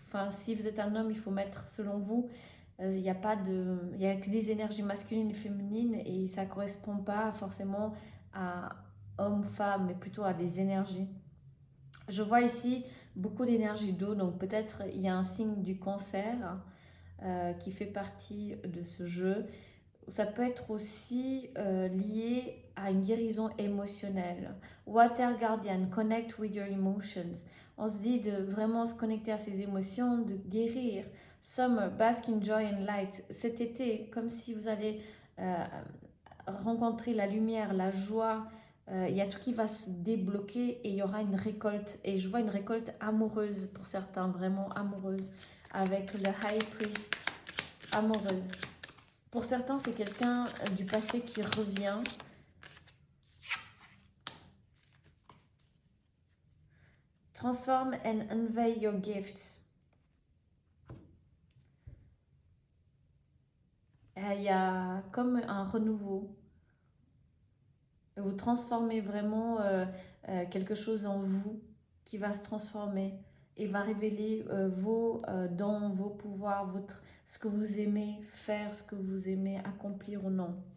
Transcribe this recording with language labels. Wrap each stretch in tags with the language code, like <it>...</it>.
<fr>Si vous êtes un homme, il faut mettre, selon vous, il n'y a que des énergies masculines et féminines et ça ne correspond pas forcément à homme-femme, mais plutôt à des énergies. Je vois ici beaucoup d'énergie d'eau, donc peut-être il y a un signe du cancer qui fait partie de ce jeu. Ça peut être aussi lié à une guérison émotionnelle.</fr> <en>Water Guardian, connect with your emotions.</en> <fr>On se dit de vraiment se connecter à ses émotions, de guérir.</fr> <en>Summer, bask in joy and light.</en> <fr>Cet été, comme si vous allez rencontrer la lumière, la joie. Il y a tout qui va se débloquer et il y aura une récolte. Et je vois une récolte amoureuse pour certains, vraiment amoureuse, avec le High Priest, amoureuse. Pour certains, c'est quelqu'un du passé qui revient.</fr> <en>Transform and unveil your gifts.</en> <fr>Il y a comme un renouveau. Vous transformez vraiment quelque chose en vous qui va se transformer et va révéler vos dons, vos pouvoirs, ce que vous aimez faire, ce que vous aimez accomplir ou non.</fr>